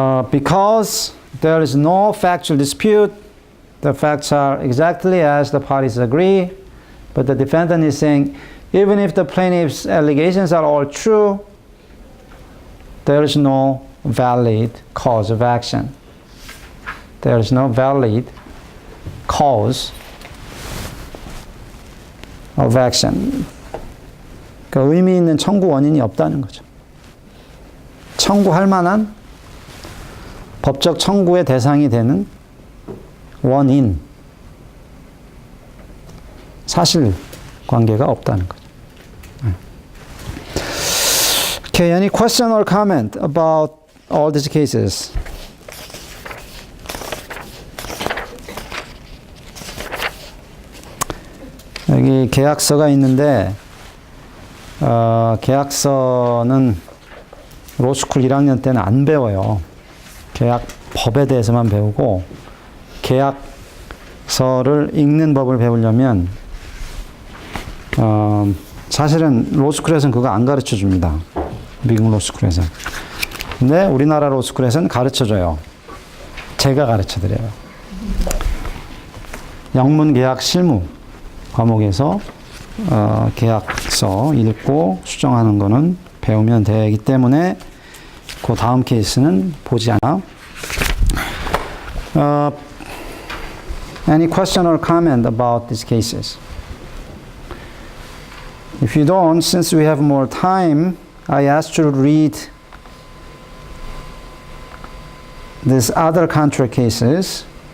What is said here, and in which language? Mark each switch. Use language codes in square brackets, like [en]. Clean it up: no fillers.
[en] Because there is no factual dispute, the facts are exactly as the parties agree, but the defendant is saying, even if the plaintiff's allegations are all true, there is no valid cause of action. There is no valid cause of action. [ko] 그러니까 의미 있는 청구 원인이 없다는 거죠. 청구할 만한 법적 청구의 대상이 되는 원인, 사실 관계가 없다는 거죠. [en] Okay, any question or comment about all these cases? [ko] 여기 계약서가 있는데 계약서는 로스쿨 1학년 때는 안 배워요. 계약법에 대해서만 배우고 계약서를 읽는 법을 배우려면 사실은 로스쿨에서는 그거 안 가르쳐 줍니다. 미국 로스쿨에서. 근데 우리나라 로스쿨에서는 가르쳐 줘요. 제가 가르쳐 드려요. 영문 계약 실무 과목에서 계약서 읽고 수정하는 거는 배우면 되기 때문에 그 다음 케이스는 보지 않아. [en] Any question or comment about these cases? If you don't, since we have more time, I asked you to read these other contract cases.